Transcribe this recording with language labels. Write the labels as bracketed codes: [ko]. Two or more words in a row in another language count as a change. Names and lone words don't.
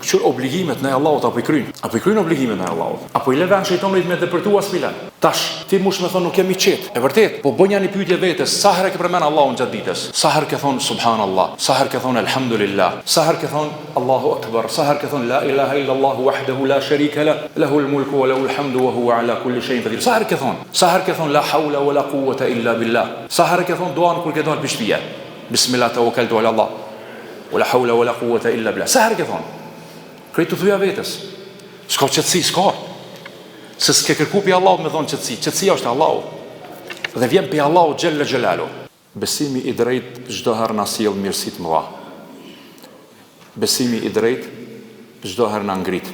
[sq] Qyr obligimet ndaj Allahut apo I kryn? Apo I kryn obligimet ndaj Allahut? Apo I lëvan shejtanit me depërtuar filan? Tash, ti mush me thon nuk jam I qet. E vërtet, po bëj një pyetje vetes, sa herë ke përmend Allahun gjatë ditës? Sa herë ke thon subhanallah? Sa herë ke thon alhamdulillah? Sa herë ke thon [ar] الله أكبر? [sq] Sa herë ke thon [ar] لا إله إلا الله وحده لا شريك له له الملك وله الحمد وهو على كل شيء قدير. [sq] Sa herë ke thon? Sa herë ke thon [ar] لا حول ولا قوة إلا بالله? [sq] Sa herë ke thon duan kur ke dal për shtëpia? [ar] بسم الله توكلت على الله ولا حول ولا قوة إلا بالله. [sq] Sa herë ke thon? Krejt të thuja vetes. S'ka qetësi, s'ka. Se s'ke kërku pi Allahut me thonë qetësi. Qetësia është Allahu. Dhe vjen pi Allahu [ar] جل جلاله. [sq] Besimi I drejt çdo herë na sjell mirësi të mëdha. Besimi I drejt çdo herë na ngrit.